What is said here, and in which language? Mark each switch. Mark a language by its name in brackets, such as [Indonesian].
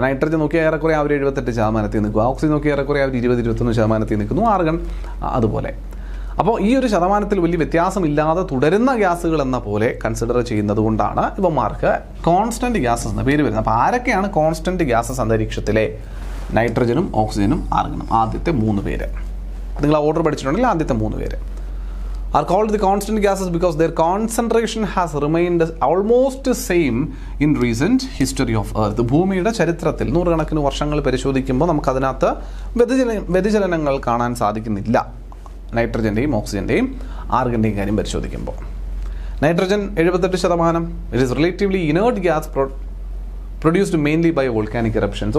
[Malayalam] Nitrogen നോക്കിയാൽ ഏറെക്കുറെ അവർ 78% നിൽക്കുക, ഓക്സിജൻ നോക്കിയാൽ ഏറെക്കുറെ അവർ 20-21% നിൽക്കുന്നു, ആർഗൺ അതുപോലെ. അപ്പോൾ ഈ ഒരു ശതമാനത്തിൽ വലിയ വ്യത്യാസമില്ലാതെ തുടരുന്ന ഗ്യാസുകൾ എന്ന പോലെ കൺസിഡർ ചെയ്യുന്നത് കൊണ്ടാണ് ഇവന്മാർക്ക് കോൺസ്റ്റന്റ് ഗ്യാസസ് എന്ന പേര് വരുന്നത്. അപ്പോൾ ആരൊക്കെയാണ് കോൺസ്റ്റന്റ് ഗ്യാസസ് അന്തരീക്ഷത്തിലെ? നൈട്രജനും ഓക്സിജനും ആർഗണും, ആദ്യത്തെ 3 പേര്. നിങ്ങൾ ആ ഓർഡർ പഠിച്ചിട്ടുണ്ടെങ്കിൽ ആദ്യത്തെ 3 പേര് [English] are called the constant gases because their concentration has remained almost same in recent history of Earth. [Malayalam] ഭൂമിയുടെ ചരിത്രത്തിൽ നൂറുകണക്കിന് വർഷങ്ങൾ പരിശോധിക്കുമ്പോൾ നമുക്കതിനകത്ത് വ്യതിചലനങ്ങൾ കാണാൻ സാധിക്കുന്നില്ല. നൈട്രജൻ്റെയും ഓക്സിജൻ്റെയും ആർഗൻ്റെയും കാര്യം പരിശോധിക്കുമ്പോൾ nitrogen 78%. [English] It is relatively inert gas produced mainly by volcanic eruptions.